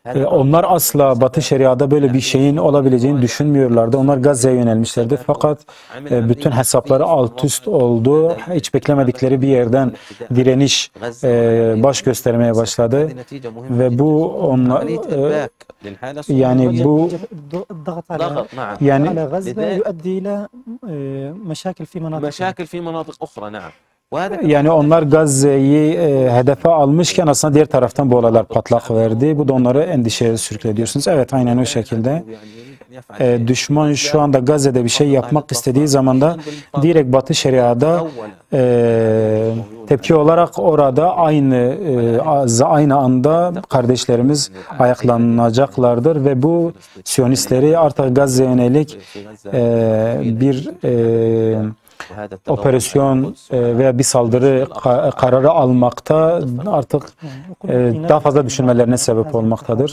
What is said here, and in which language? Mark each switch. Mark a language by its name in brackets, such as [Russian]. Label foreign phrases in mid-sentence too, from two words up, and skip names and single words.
[Turkish] Onlar asla Batı Şeria'da böyle bir şeyin olabileceğini düşünmüyorlardı. Onlar Gazze'ye yönelmişlerdi. Fakat bütün hesapları alt üst oldu. Hiç beklemedikleri bir yerden direniş baş göstermeye başladı. Ve bu onlar yani bu [Arabic] الضغط على [Turkish] yani [Arabic] على غزة يؤدي إلى مشاكل في مناطق مشاكل في مناطق أخرى نعم. وهذا [Turkish] yani onlar Gazze'yi hedefe almışken aslında diğer taraftan bu olaylar patlak verdi. Bu da onları endişeye sürüklediyorsunuz. Evet, aynen o şekilde. Düşman şu anda Gazze'de bir şey yapmak istediği zaman da direkt Batı Şeria'da tepki olarak orada aynı anda kardeşlerimiz ayaklanacaklardır ve bu Siyonistleri artık Gazze'ye yönelik bir operasyon veya bir saldırı kararı almakta artık daha fazla düşünmelerine sebep olmaktadır.